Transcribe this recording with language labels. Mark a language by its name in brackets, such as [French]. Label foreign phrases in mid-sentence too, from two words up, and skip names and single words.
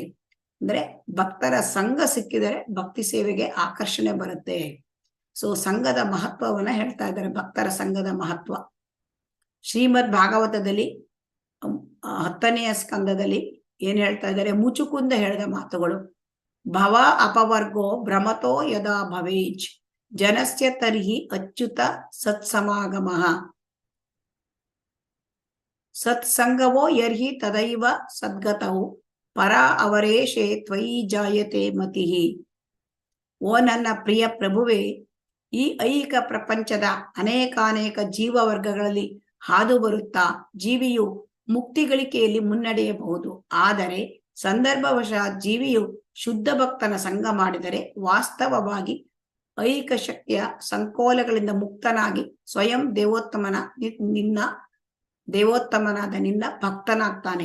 [Kannada] ಅಂದ್ರೆ ಭಕ್ತರ ಸಂಘ ಸಿಕ್ಕಿದರೆ ಭಕ್ತಿ ಸೇವೆಗೆ ಆಕರ್ಷಣೆ ಬರುತ್ತೆ. ಸೊ ಸಂಘದ ಮಹತ್ವವನ್ನ ಹೇಳ್ತಾ ಇದ್ದಾರೆ, ಭಕ್ತರ ಸಂಘದ ಮಹತ್ವ. ಶ್ರೀಮದ್ ಭಾಗವತದಲ್ಲಿ 10ನೆಯ ಸ್ಕಂದದಲ್ಲಿ ಏನ್ ಹೇಳ್ತಾ ಇದ್ದಾರೆ, ಮುಚುಕುಂದ ಹೇಳಿದ ಮಾತುಗಳು. [Sanskrit] ಭವ ಅಪವರ್ಗೋ ಭ್ರಮತೋ ಯದಾ ಭವೇಜ್ ಜನಸ್ಯ ತರ್ಹಿ ಅಚ್ಯುತ ಸತ್ಸಮಾಗಮಃ ಸತ್ಸಂಗವೋ ಯರ್ಹಿ ತದೈವ ಸದ್ಗತವು ಪರ ಅವರೇಶೇ ತ್ವಯಿ ಜಾಯತೆ ಮತಿಹಿ. [Kannada] ಓ ನನ್ನ ಪ್ರಿಯ ಪ್ರಭುವೇ, ಈ ಐಹಿಕ ಪ್ರಪಂಚದ ಅನೇಕಾನೇಕ ಜೀವವರ್ಗಗಳಲ್ಲಿ ಹಾದು ಬರುತ್ತಾ ಜೀವಿಯು ಮುಕ್ತಿ ಗಳಿಕೆಯಲ್ಲಿ ಮುನ್ನಡೆಯಬಹುದು. ಆದರೆ ಸಂದರ್ಭವಶಾತ್ ಜೀವಿಯು ಶುದ್ಧ ಭಕ್ತನ ಸಂಘ ಮಾಡಿದರೆ ವಾಸ್ತವವಾಗಿ ಐಹಿಕ ಶಕ್ತಿಯ ಸಂಕೋಲಗಳಿಂದ ಮುಕ್ತನಾಗಿ ಸ್ವಯಂ ದೇವೋತ್ತಮನಾದ ನಿನ್ನ ಭಕ್ತನಾಗ್ತಾನೆ.